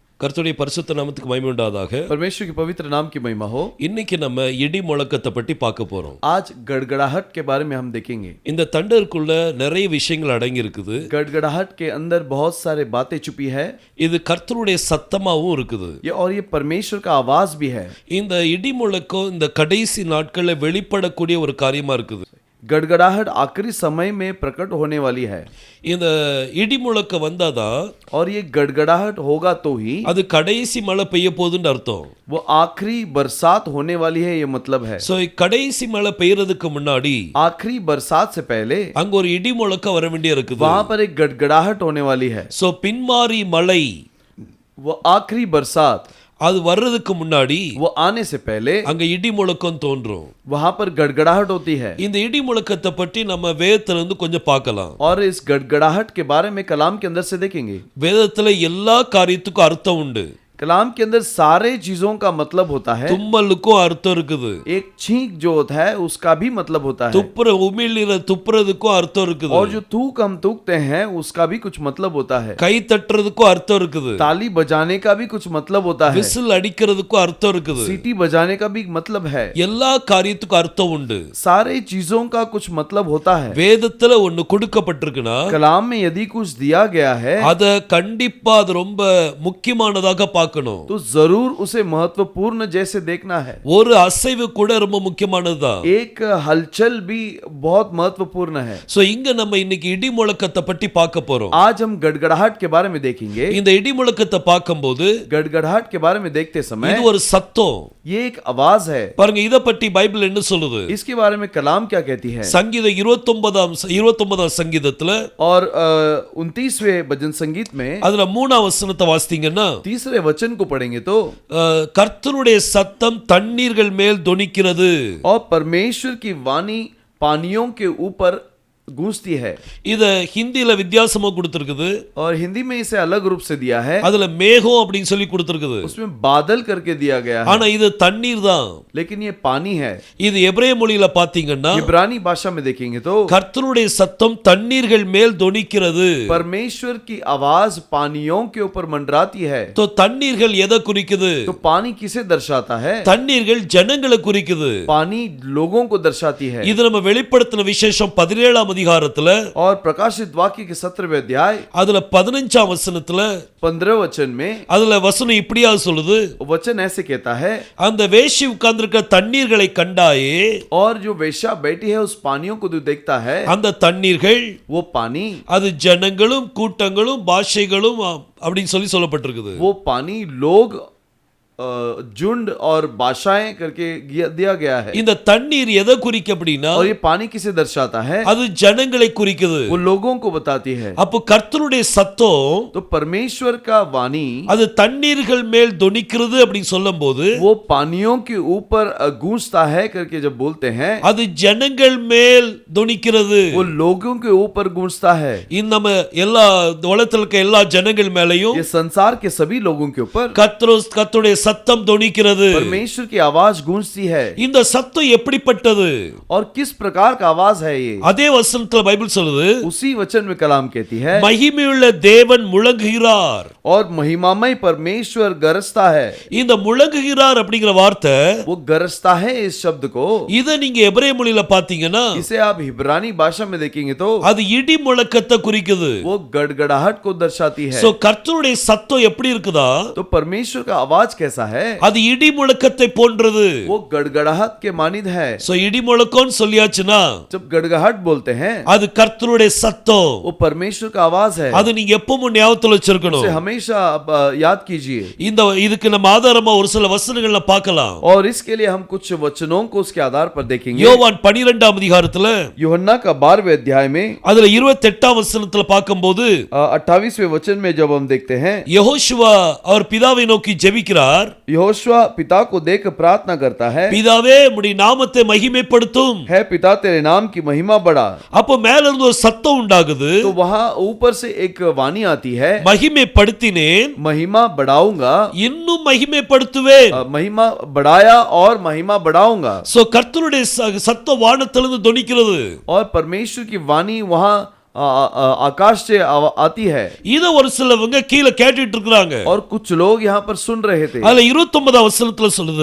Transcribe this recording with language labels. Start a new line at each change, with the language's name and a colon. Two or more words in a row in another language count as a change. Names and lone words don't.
Tamil: கர்த்தருடைய பரிசுத்த நாமத்துக்கு மகிமை உண்டாவதாக.
Hindi: परमेश्वर के पवित्र नाम की महिमा हो।
Tamil: இன்னைக்கு நம்ம இடி முழக்கத்தை பற்றி பார்க்க போறோம்.
Hindi: आज गड़गड़ाहट के बारे में हम देखेंगे।
Tamil: இந்த தண்டருக்குள்ள நிறைய விஷயங்கள் அடங்கி இருக்குது.
Hindi: गड़गड़ाहट के अंदर बहुत सारे बातें छुपी है।
Tamil: இது கர்த்தருடைய சத்தமாவும் இருக்குது.
Hindi: ये परमेश्वर का आवाज भी है।
Tamil: இந்த இடி முழக்கம் இந்த கடைசி நாட்கள்ல வெளிப்படக்கூடிய ஒரு காரியமா இருக்குது.
Hindi: गड़गड़ाहट आखिरी समय में प्रकट होने वाली है।
Tamil: இந்த இடி முழக்கம் வந்தாதான்
Hindi: और ये गड़गड़ाहट होगा तो ही
Tamil: அது கடைசி மழை பெய்ய போகுதுன்னு அர்த்தம்.
Hindi: वो आखिरी बरसात होने वाली है, ये मतलब है।
Tamil: சோ கடைசி மழை பெய்யறதுக்கு முன்னாடி
Hindi: आखिरी बरसात से पहले
Tamil: அங்க ஒரு இடி முழக்கம் வர வேண்டிய இருக்குது.
Hindi: वहां पर एक गड़गड़ाहट होने वाली है।
Tamil: சோ பின்மாரி மழை,
Hindi: वो आखिरी बरसात
Tamil: அது வர்றதுக்கு முன்னாடி
Hindi: वो आने से पहले
Tamil: அங்க இடி முழக்கம் தோன்றும்.
Hindi: वहां पर गड़गड़ाहट होती है।
Tamil: இந்த இடி முழக்கத்தை பற்றி நம்ம வேதத்துல இருந்து கொஞ்சம் பார்க்கலாம்.
Hindi: और इस गड़गड़ाहट के बारे में कलाम के अंदर से देखेंगे।
Tamil: வேதத்துல எல்லா காரியத்துக்கும் அர்த்தம் உண்டு.
Hindi: कलाम के अंदर सारे चीजों का मतलब होता है।
Tamil: தும்மலுக்கும் அர்த்தம் இருக்குது.
Hindi: एक छींक जो होता है उसका भी मतलब होता है।
Tamil: துப்புற உமிழ்நீரை துப்புறதுக்கும் அர்த்தம் இருக்குது.
Hindi: और जो थूक हम थूकते हैं उसका भी कुछ मतलब होता है।
Tamil: கை தட்டுறதுக்கும் அர்த்தம் இருக்குது.
Hindi: ताली बजाने का भी कुछ मतलब होता है।
Tamil: விசில் அடிக்கிறதுக்கும் அர்த்தம் இருக்குது.
Hindi: सीटी बजाने का भी मतलब है।
Tamil: எல்லா காரியத்துக்கும் அர்த்தம் உண்டு.
Hindi: सारे चीजों का कुछ मतलब होता है।
Tamil: வேதத்துல ஒன்னு கொடுக்கப்பட்டிருக்குன்னா
Hindi: कलाम में यदि कुछ दिया गया है
Tamil: அத கண்டிப்பா அது ரொம்ப முக்கியமானதாக பார்க்கணும்.
Hindi: तो जरूर उसे महत्वपूर्ण जैसे देखना है।
Tamil: ஒரு அசைவு கூட ரொம்ப முக்கியமானதுதான்.
Hindi: एक हलचल भी बहुत महत्वपूर्ण है।
Tamil: சோ இங்க நம்ம இன்னைக்கு இடி முழக்கத்தை பற்றி பார்க்க போறோம்.
Hindi: आज हम गड़गड़ाहट के बारे में देखेंगे।
Tamil: இந்த இடி முழக்கத்தை பார்க்கும்போது
Hindi: गड़गड़ाहट के बारे में देखते समय
Tamil: இது ஒரு சத்தம்.
Hindi: ये एक आवाज है।
Tamil: பாருங்க இத பற்றி பைபிள் என்ன சொல்லுது?
Hindi: इसके बारे में कलाम क्या कहती है?
Tamil: சங்கீதம் 29ஆம் சங்கீதத்துல
Hindi: और 29वें भजन संगीत में
Tamil: அதுல 3ஆம் வசனத்தை வாசித்தீங்கன்னா
Hindi: तीसरे वचन को पढ़ेंगे तो
Tamil: கர்த்தருடைய சத்தம் தண்ணீர்கள் மேல் தொனிக்கிறது.
Hindi: और परमेश्वर की वाणी पानियों के ऊपर गूंजती है।
Tamil: இத ஹிந்தில வித்தியாசமா கொடுத்திருக்குது.
Hindi: और हिंदी में इसे अलग रूप से दिया है।
Tamil: அதுல மேகம் அப்படினு சொல்லி கொடுத்திருக்குது.
Hindi: उसमें बादल करके दिया गया है।
Tamil: ஆனா இது தண்ணீர் தான்.
Hindi: लेकिन ये पानी है।
Tamil: இது எபிரேய மொழியில பாத்தீங்கன்னா
Hindi: इब्रानी भाषा में देखेंगे तो
Tamil: கர்த்தருடைய சத்தம் தண்ணீர்கள் மேல் தொனிக்கிறது.
Hindi: परमेश्वर की आवाज पानियों के ऊपर मंडराती है।
Tamil: तो தண்ணீர்கள் எதை குறிக்குது?
Hindi: तो पानी किसे दर्शाता है?
Tamil: தண்ணீர்கள் ஜனங்களை குறிக்குது.
Hindi: पानी लोगों को दर्शाती है।
Tamil: இது நம்ம வெளிப்படுத்தின விசேஷம் 17ஆம் அதிகாரத்துல
Hindi: और प्रकाशित वाक्य के 17वें अध्याय
Tamil: அதுல 15ஆம் வசனத்துல
Hindi: 15 वचन में
Tamil: அதுல வசனம் இப்படியா சொல்லுது.
Hindi: वचन ऐसे कहता है,
Tamil: அந்த வேசி உட்கார்ந்திருக்கிற தண்ணீர்களை கண்டாயே,
Hindi: और जो वेश्या बैठी है उस पानियों को जो देखता है,
Tamil: அந்த தண்ணீர்கள்
Hindi: वो पानी
Tamil: அது ஜனங்களும் கூட்டங்களும் பாஷைகளும் அப்படின்னு சொல்லப்பட்டிருக்குது.
Hindi: वो पानी लोग झुंड और भाषाएं करके दिया गया है।
Tamil: இந்த தண்ணீர் எதை குறிக்க அப்படினா
Hindi: और ये पानी किसे दर्शाता है?
Tamil: அது ஜனங்களை குறிக்குது.
Hindi: वो लोगों को बताती है।
Tamil: அப்போ கர்த்தருடைய சத்தம்
Hindi: तो परमेश्वर का वाणी
Tamil: அது தண்ணீர்கள் மேல் தொனிக்கிறது அப்படி சொல்லும்போது
Hindi: वो पानियों के ऊपर गूंजता है करके जब बोलते हैं,
Tamil: அது ஜனங்கள் மேல் தொனிக்கிறது.
Hindi: वो लोगों के ऊपर गूंजता है।
Tamil: இந்த நம்ம எல்லா உலகத்துல இருக்க எல்லா ஜனங்கள் மேலயும்
Hindi: ये संसार के सभी लोगों के ऊपर
Tamil: கர்த்தருடைய சத்தம் தொனிக்கிறது.
Hindi: परमेश्वर की आवाज गूंजती है।
Tamil: இந்த சத்தம் எப்படிப்பட்டது?
Hindi: और किस प्रकार का आवाज है ये?
Tamil: அதே வசனத்துல பைபிள் சொல்லுது,
Hindi: उसी वचन में कलाम कहती है,
Tamil: மகிமையுள்ள தேவன் முழங்குகிறார்.
Hindi: और महिमामय परमेश्वर गरजता है।
Tamil: இந்த முழங்குகிறார் அப்படிங்கிற வார்த்தை
Hindi: वो गरजता है इस शब्द को।
Tamil: இத நீங்க எபிரேய மொழியில பாத்தீங்கன்னா
Hindi: इसे आप इब्रानी भाषा में देखेंगे तो
Tamil: அது இடி முழக்கத்தை குறிக்குது.
Hindi: वो गड़गड़ाहट को दर्शाती है।
Tamil: சோ கர்த்தருடைய சத்தம் எப்படி இருக்குதா?
Hindi: तो परमेश्वर का आवाज कैसा है?
Tamil: அது இடி முழக்கத்தை போன்றது.
Hindi: वो गड़गड़ाहट के मानिद है।
Tamil: சோ இடி முழக்கம்னு சொல்லியாச்சுனா
Hindi: जब गड़गड़ाहट बोलते हैं
Tamil: அது கர்த்தருடைய சத்தம்.
Hindi: वो परमेश्वर का आवाज है।
Tamil: அது நீங்க எப்பவும் ஞாபகத்துல வச்சிருக்கணும்.
Hindi: उसे हमेशा याद कीजिए।
Tamil: இந்த இதுக்கு நம்ம ஆதாரமா ஒரு சில வசனங்களை பார்க்கலாம்.
Hindi: और इसके लिए हम कुछ वचनों को उसके आधार पर देखेंगे।
Tamil: யோவான் 12ஆம் அதிகாரத்துல
Hindi: यूहन्ना का 12वें अध्याय में
Tamil: அதுல 28ஆம் வசனத்துல பார்க்கும்போது
Hindi: 28वें वचन में जब हम देखते हैं,
Tamil: யெகோஷுவா அவர் பிதாவை நோக்கி ஜெபிக்கிறார்.
Hindi: यहोशुआ पिता को देख प्रार्थना करता है,
Tamil: பிதாவே உம்முடைய நாமத்தை மகிமைப்படுத்தும்.
Hindi: है पिता तेरे नाम की महिमा बढ़ा।
Tamil: அப்போ மேல இருந்து ஒரு சத்தம் உண்டாகுது.
Hindi: तो वहां ऊपर से एक वाणी आती है,
Tamil: மகிமைப்படுத்தினேன்,
Hindi: महिमा बढ़ाऊंगा,
Tamil: இன்னும் மகிமைப்படுத்துவேன்.
Hindi: महिमा बढ़ाया और महिमा बढ़ाऊंगा।
Tamil: சோ கர்த்தருடைய சத்தம் வானத்திலிருந்து தொனிக்கிறது.
Hindi: और परमेश्वर की वाणी वहां आकाश से आती है
Tamil: இத ஒரு சிலவங்க கீழ கேட்டுட்டு இருக்காங்க.
Hindi: और कुछ लोग यहाँ पर सुन रहे थे.
Tamil: அதுல 29 வசனத்துல சொல்லுது